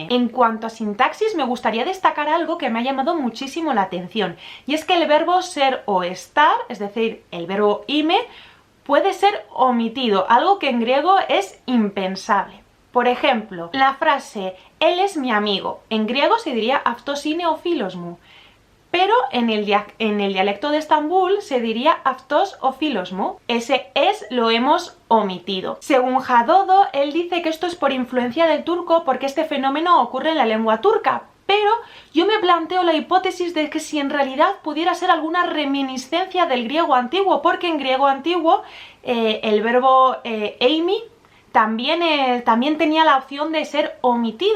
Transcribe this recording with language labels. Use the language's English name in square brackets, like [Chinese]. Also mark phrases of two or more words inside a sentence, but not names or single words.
[Spanish] En cuanto a sintaxis, me gustaría destacar algo que me ha llamado muchísimo la atención, y es que el verbo ser o estar, es decir, el verbo ime, puede ser omitido, algo que en griego es impensable. Por ejemplo, la frase él es mi amigo, en griego se diría [Greek] αυτός είναι ο φίλος μου. [Spanish] Pero en el dialecto de Estambul se diría [Greek] αυτός ο φίλος μου. [Spanish] Ese es lo hemos omitido. Según Hadodo, él dice que esto es por influencia del turco porque este fenómeno ocurre en la lengua turca. Pero yo me planteo la hipótesis de que si en realidad pudiera ser alguna reminiscencia del griego antiguo, porque en griego antiguo el verbo eimi también tenía la opción de ser omitido.